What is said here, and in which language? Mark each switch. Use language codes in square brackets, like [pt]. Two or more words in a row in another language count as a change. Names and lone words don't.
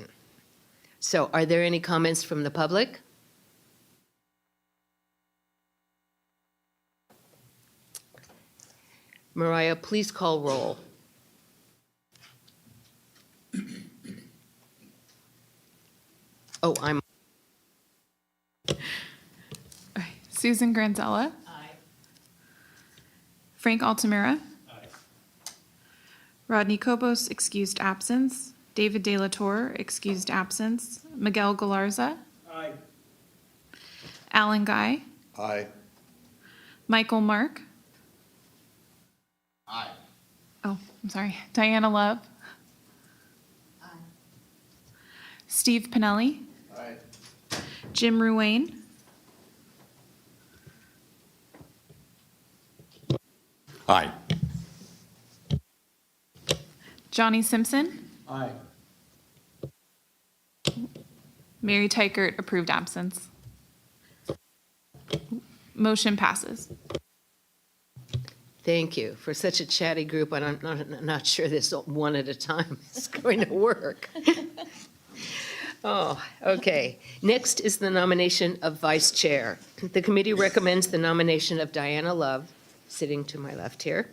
[en] So are there any comments from the public? Mariah, please call roll. Oh, I'm. Susan Granzella. Aye. Frank Altamira. Aye. Rodney Cobos, excused absence. David Delatorre, excused absence. Miguel Galarza. Aye. Alan Guy. Aye. Michael Mark. Aye. Oh, I'm sorry. Diana Love. Aye. Steve Pinelli. Aye. Jim Ruane. Aye. Johnny Simpson. Aye. Mary Tykert, approved absence. Motion passes. Thank you. For such a chatty group, I'm not sure this one at a time is going to work. Oh, okay. Next is the nomination of vice chair. The committee recommends the nomination of Diana Love, sitting to my left here.